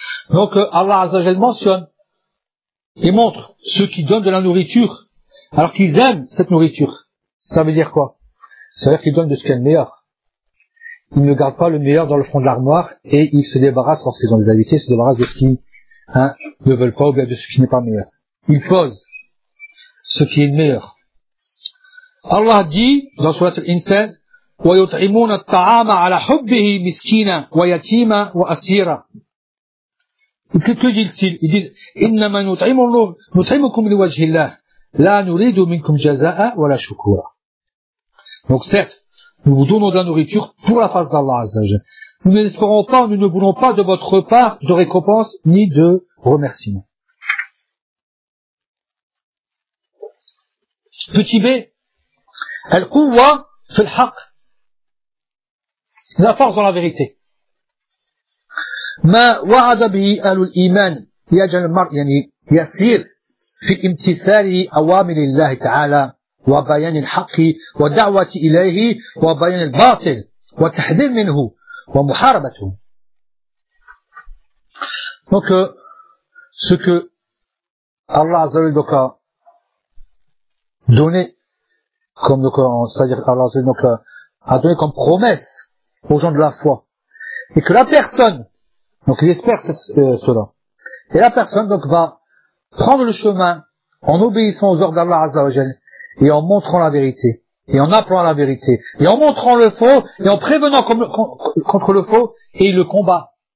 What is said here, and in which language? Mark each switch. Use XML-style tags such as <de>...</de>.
<fr>Donc Allah Azza wa Jal mentionne et montre ceux qui donnent de la nourriture alors qu'ils aiment cette nourriture. Ça veut dire quoi? C'est-à-dire qu'il donne de ce qu'il y a de meilleur. Il ne garde pas le meilleur dans le fond de l'armoire et il se débarrasse, lorsqu'ils ont des invités, se débarrasse de ce qu'ils ne veulent pas ou bien de ce qui n'est pas meilleur. Il pose ce qui est meilleur. Allah dit dans Sourate Al-Insan,</fr> <ar>وَيُطْعِمُونَ الطَّعَامَ عَلَى حُبِّهِ مِسْكِينًا وَيَتِيمًا وَأَسِيرًا.</ar> <fr>Que dit-il ? Il dit,</fr> <ar>إِنَّمَا نُطْعِمُكُمْ لِوَجْهِ اللَّهِ لَا نُرِيدُ مِنْكُمْ جَزَاءً وَلَا شُكُورًا.</ar> <fr>Donc certes, nous vous donnons de la nourriture pour la face d'Allah Azza wa Jalla. Nous n'espérons pas, nous ne voulons pas de votre part de récompense ni de remerciement. Petit B.</fr> <ar>Al-Quwwa fil haqq.</ar> <fr>La force dans la vérité.</fr> <ar>Ma wa'ada bihi ahlul iman yaj'al mar yani yasir fi imtithali awamirillahi ta'ala. وبيان الحق ودعوة إليه وبيان الباطل والتحذير منه ومحاربته.</ar> <fr>Donc, ce que Allah Azza wa Jalla a donné, comme, c'est-à-dire Allah Azza wa Jalla a donné comme promesse aux gens de la foi, et que la personne, donc il espère cela, et la personne donc va prendre le chemin en obéissant aux ordres d'Allah Azza wa Jalla, et en montrant la vérité, et en appelant la vérité, et en montrant le faux, et en prévenant contre le faux, et il le combat.</fr>